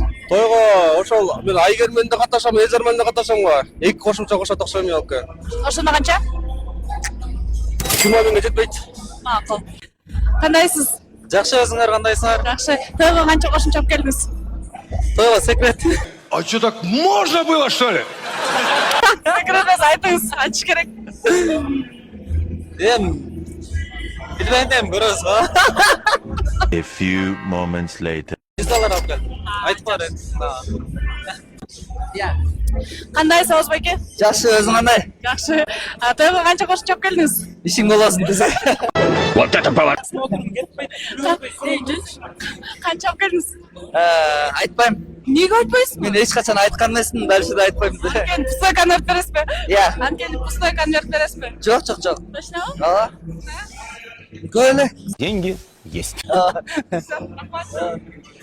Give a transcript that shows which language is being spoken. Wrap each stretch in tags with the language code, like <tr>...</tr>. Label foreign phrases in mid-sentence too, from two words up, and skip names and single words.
<ky>Тойго ошол мен Айгер менен да катнашам, Эзер менен да катнашам го. Эки кошумча кошот окшойм мен алып келем. Ошондо канча? 20 миңге жетпейт. Макул. Кандайсыз? Жакшы, өзүңөр кандайсыңар? Жакшы. Тойго канча кошумча алып келдиңиз? Тойго секрет.</ky> <ru>А что, так можно было, что ли?</ru> <ky>Секрет эмес, айтыңыз, ачыш керек. Билбейм, көрөбүз го.</ky> <en>A few moments later.</en> <ky>$100 алып келдим. Айтып бар энд. Кандайсыз Оозбеке? Жакшы, өзүң кандай? Жакшы. Тойго канча кошуп чап келдиңиз? Ишиң болосун десе.</ky> <ru>Вот это поворот!</ru> <ky>Канча алып келдиңиз? Айтпайм. Неге айтпайсыз? Мен эч качан айткан эмесмин, дальше да айтпайм. Анткени</ky> <ru>пустой конверт</ru> <ky>бересизби?</ky> <kk>Иә.</kk> <ky>Анткени</ky> <ru>пустой конверт</ru> <ky>бересизби? Жок. Точнобу? Ооба. Көл эле.</ky> <ru>Деньги есть. Всё,</ru> <ky>рахмат.</ky>